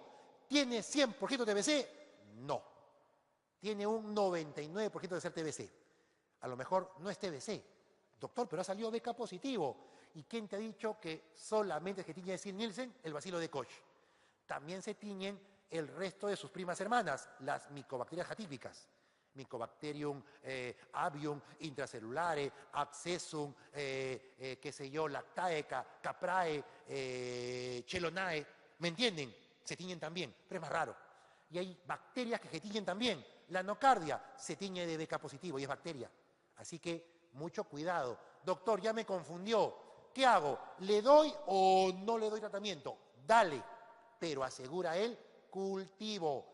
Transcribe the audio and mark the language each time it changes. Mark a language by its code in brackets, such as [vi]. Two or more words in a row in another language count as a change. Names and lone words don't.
[es] ¿Tiene 100% TBC? No. Tiene un 99% de ser TBC. A lo mejor no es TBC. Doctor, pero ha salido BK positivo. ¿Y quién te ha dicho que solamente es que tiñe de Sil-Nielsen el bacilo de Koch? También se tiñen el resto de sus primas hermanas, las micobacterias atípicas. Mycobacterium avium, intracelulare, abscessum, qué sé yo, lactaeca, caprae, chelonae. ¿Me entienden? Se tiñen también, pero es más raro. Y hay bacterias que se tiñen también. La nocardia se tiñe de BK positivo y es bacteria. Así que mucho cuidado. Doctor, ya me confundió. ¿Qué hago? ¿Le doy o no le doy tratamiento? Dale, pero asegura el cultivo.